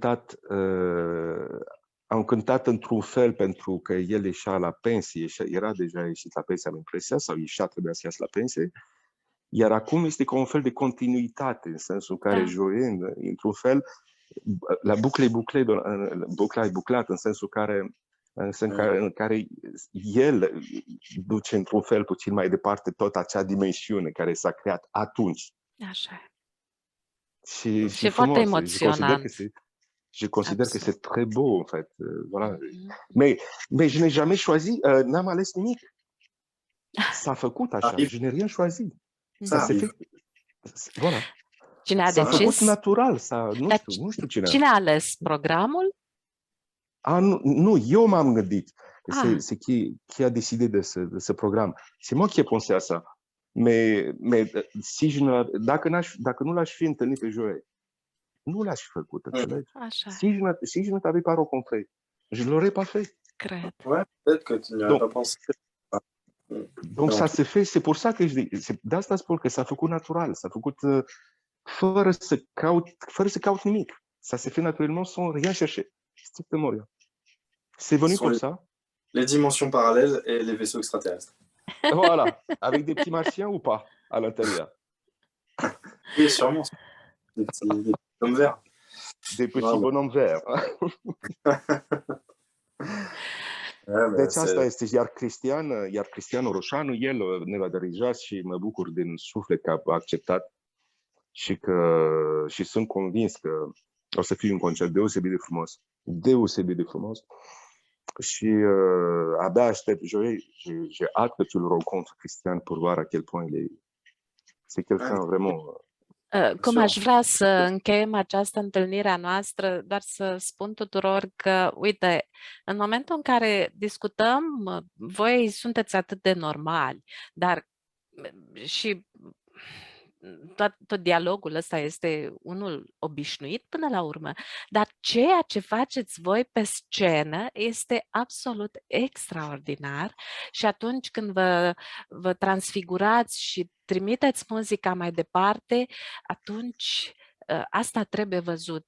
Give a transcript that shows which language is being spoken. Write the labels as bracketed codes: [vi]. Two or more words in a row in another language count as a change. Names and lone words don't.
[ro] cântat într-un fel pentru că el ieșea la pensie, era deja ieșit la pensie, am impresia, sau trebuia să iasă la pensie, iar acum este ca un fel de continuitate, în sensul în care Joe, într-un fel, la bucla e buclat, în sensul în care el duce într-un fel puțin mai departe tot acea dimensiune care s-a creat atunci. Așa. Și foarte emoționant. [fr] Je considère que c'est très beau, en fait. Voilà. Mais je n'ai jamais choisi, [ro] n-am ales nimic. S-a făcut așa, [fr] je n'ai rien choisi. Ça s'est fait. Voilà. [ro] Cine a S-a decis? făcut natural, nu știu cine. Cine a ales programul? Nu, eu m-am gândit. [fr] C'est qui a décidé de ce programme. C'est moi qui ai pensé à ça. [ro] Mais dacă nu l-aș fi întâlnit pe Joe, nu l-aș fi făcut, înțelegi? [fr] Si je ne t'avais pas rencontré, je l'aurais pas fait. [ro] Cred. [fr] Ouais, peut-être que tu n'y avais pas pensé. Donc ça se fait, c'est pour ça que je dis, [ro] de asta spun că s-a făcut natural, s-a făcut fără să caut nimic. [fr] Ça s'est fait naturellement sans rien chercher. Strictement rien. C'est venu comme ça. Les dimensions parallèles et les vaisseaux extraterrestres. Voilà, avec des petits martiens ou pas à l'intérieur. Oui, sûrement. Des petits bonhommes verts. Des petits bonhommes verts. [ro] Deci asta este, iar Cristian Roșanu, el ne va dirija și mă bucur din suflet că a acceptat și sunt convins că o să fie un concert deosebit de frumos. Deosebit de frumos. Și abia aștept, [fr] j'ai hâte que tu le rencontres, Cristian, pour voir à quel point c'est quelqu'un vraiment... [ro] Cum aș vrea să încheiem această întâlnire a noastră, doar să spun tuturor că, uite, în momentul în care discutăm, voi sunteți atât de normali, dar și tot dialogul ăsta este unul obișnuit până la urmă, dar ceea ce faceți voi pe scenă este absolut extraordinar și atunci când vă transfigurați și trimiteți muzica mai departe, atunci asta trebuie văzut.